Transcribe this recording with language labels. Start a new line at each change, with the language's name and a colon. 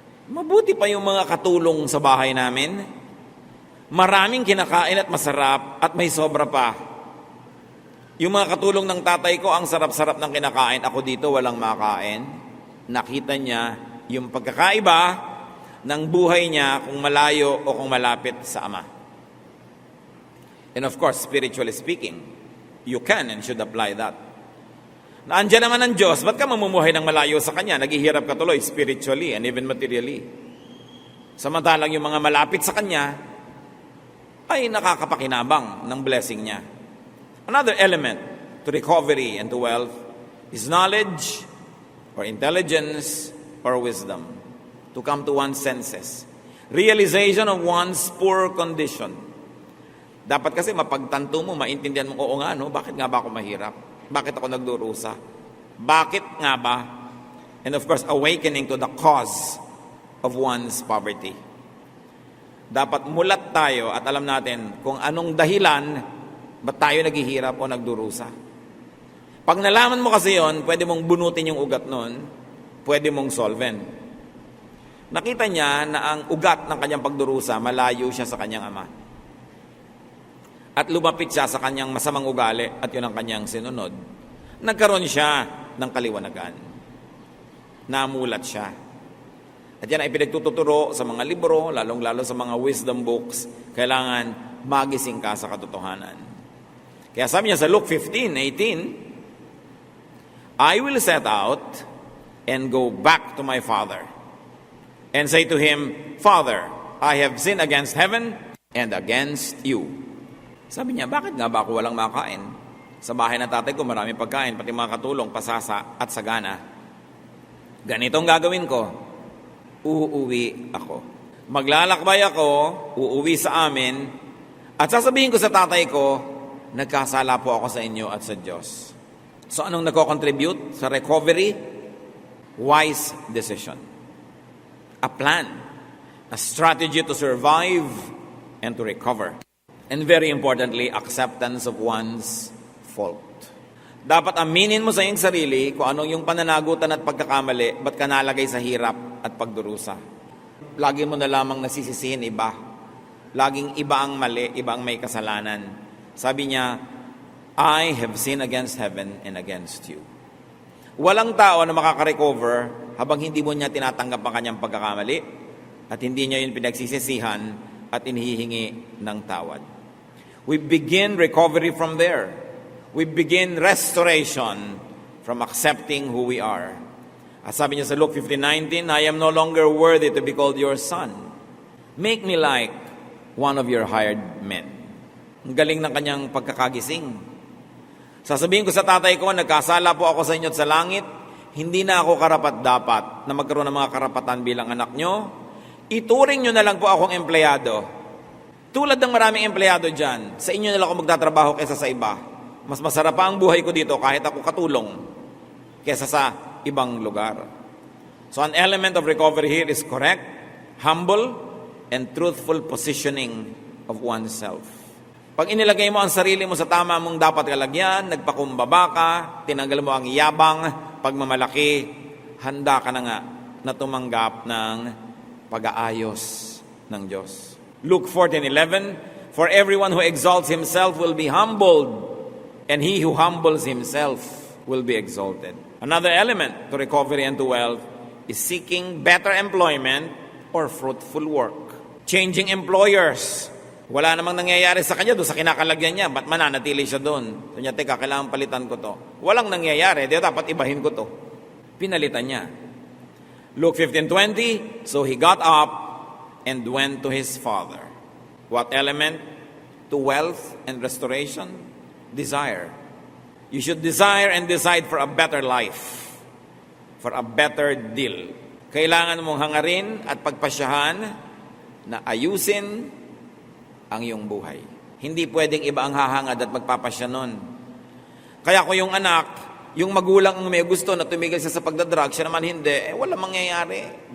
Filipino: Mabuti pa yung mga katulong sa bahay namin. Maraming kinakain at masarap at may sobra pa. Yung mga katulong ng tatay ko, ang sarap-sarap ng kinakain. Ako dito walang makain. Nakita niya yung pagkakaiba ng buhay niya kung malayo o kung malapit sa Ama.
English: And of course, spiritually speaking, you can and should apply that.
Filipino: Naandyan naman ang Diyos, ba't ka mamumuhay ng malayo sa Kanya? Naghihirap ka tuloy
English: spiritually and even materially.
Filipino: Samantalang yung mga malapit sa Kanya ay nakakapakinabang ng blessing niya.
English: Another element to recovery and to wealth is knowledge or intelligence or wisdom, to come to one's senses. Realization of one's poor condition.
Filipino: Dapat kasi mapagtanto mo, maintindihan mo, oo nga, no? Bakit nga ba ako mahirap? Bakit ako nagdurusa? Bakit nga ba? And of course, awakening to the cause of one's poverty. Dapat mulat tayo at alam natin kung anong dahilan ba't tayo naghihirap o nagdurusa. Pag nalaman mo kasi yon, pwede mong bunutin yung ugat nun, pwede mong solven. Nakita niya na ang ugat ng kanyang pagdurusa, malayo siya sa kanyang ama. At lumapit siya sa kanyang masamang ugali at yun ang kanyang sinunod. Nagkaroon siya ng kaliwanagan. Namulat siya. At yan ay pinagtuturo sa mga libro, lalong-lalo sa mga wisdom books. Kailangan magising ka sa katotohanan. Kaya sabi niya sa
English: Luke 15:18, I will set out and go back to my father, and say to him, Father, I have sinned against heaven and against you.
Filipino: Sabi niya, bakit nga ba ako walang makain? Sa bahay ng tatay ko maraming pagkain, pati mga katulong, pasasa at sagana. Ganitong gagawin ko, uuwi ako. Maglalakbay ako, uuwi sa amin, at sasabihin ko sa tatay ko, nagkasala po ako sa inyo at sa Diyos.
English: So
Filipino: anong nagko-contribute sa
English: recovery? Wise decision. A plan. A strategy to survive and to recover. And very importantly, acceptance of one's fault.
Filipino: Dapat aminin mo sa iyong sarili kung anong yung pananagutan at pagkakamali, ba't ka nalagay sa hirap at pagdurusa. Lagi mo na lamang nasisisihin iba. Laging iba ang mali, iba ang may kasalanan. Sabi niya,
English: I have sinned against heaven and against you.
Filipino: Walang tao na makaka-recover habang hindi mo niya tinatanggap ang kanyang pagkakamali at hindi niya yun pinagsisisihan at inihihingi ng tawad.
English: We begin recovery from there. We begin restoration from accepting who we are. At sabi niya sa Luke 15:19, I am no longer worthy to be called your son. Make me like one of your hired men.
Filipino: Ang galing ng kanyang pagkakagising. Sasabihin ko sa tatay ko, nagkasala po ako sa inyo at sa langit, hindi na ako karapat-dapat na magkaroon ng mga karapatan bilang anak nyo. Ituring nyo na lang po akong empleyado. Tulad ng maraming empleyado dyan, sa inyo na lang ako magtatrabaho kaysa sa iba. Mas masarap pa ang buhay ko dito kahit ako katulong kaysa sa ibang lugar.
English: So an element of recovery here is correct, humble, and truthful positioning of oneself.
Filipino: Pag inilagay mo ang sarili mo sa tama mong dapat kalagyan, nagpakumbaba ka, tinanggal mo ang yabang, pagmamalaki, handa ka na nga na tumanggap ng pag-aayos ng Diyos.
English: Luke 14:11, "For everyone who exalts himself will be humbled, and he who humbles himself will be exalted." Another element to recovery and to wealth is seeking better employment or fruitful work. Changing employers.
Filipino: Wala namang nangyayari sa kanya doon sa kinakalagyan niya. Ba't mananatili siya doon? Sabi niya, teka, kailangan palitan ko to. Walang nangyayari. Di dapat ibahin ko to. Pinalitan niya.
English: Luke 15:20, "So he got up and went to his father." What element to wealth and restoration? Desire. You should desire and decide for a better life, for a better deal.
Filipino: Kailangan mong hangarin at pagpasyahan na ayusin ang iyong buhay. Hindi pwedeng iba ang hahangad at magpapasya nun. Kaya kung yung anak, yung magulang ang may gusto na tumigil siya sa pagdadrag, siya naman hindi, wala mangyayari.